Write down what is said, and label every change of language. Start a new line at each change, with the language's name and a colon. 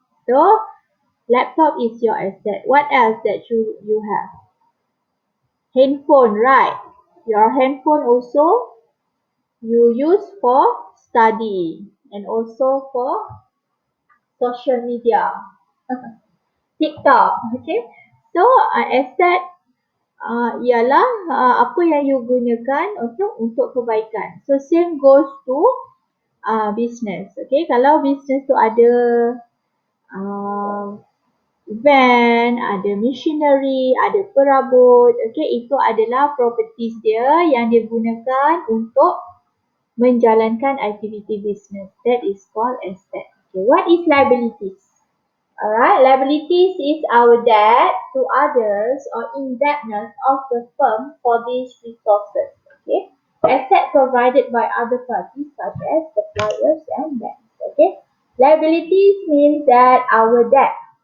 English: So laptop is your asset. What else that you have? Handphone, right? Your handphone also you use for study and also for social media. TikTok, okay?
Malay: So asset ialah apa yang you gunakan untuk kebaikan.
English: So same goes to business, okay?
Malay: Kalau business tu ada uh, van, ada machinery, ada perabot, okay? Itu adalah properties dia yang dia gunakan untuk menjalankan aktiviti business.
English: That is called asset. Okay, what is liabilities? Alright, liabilities is our debt to others or indebtedness of the firm for these resources. Okay, asset provided by other parties such as suppliers and banks. Okay, liabilities means that our debt.